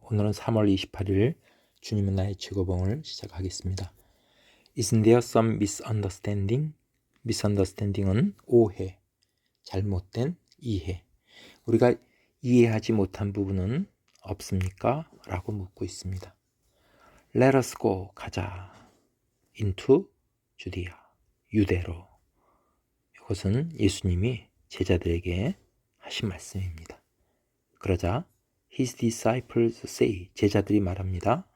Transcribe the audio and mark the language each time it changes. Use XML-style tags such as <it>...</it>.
<ko>오늘은 3월 28일 주님은 나의 최고봉을 시작하겠습니다.</ko> <en>Isn't there some misunderstanding?</en> <ko>misunderstanding은 오해, 잘못된 이해. 우리가 이해하지 못한 부분은 없습니까? 라고 묻고 있습니다.</ko> <en>Let us go,</en> <ko>가자.</ko> <en>into Judea,</en> <ko>유대로. 이것은 예수님이 제자들에게 하신 말씀입니다. 그러자</ko> <en>His disciples say,</en> <ko>제자들이 말합니다.</ko>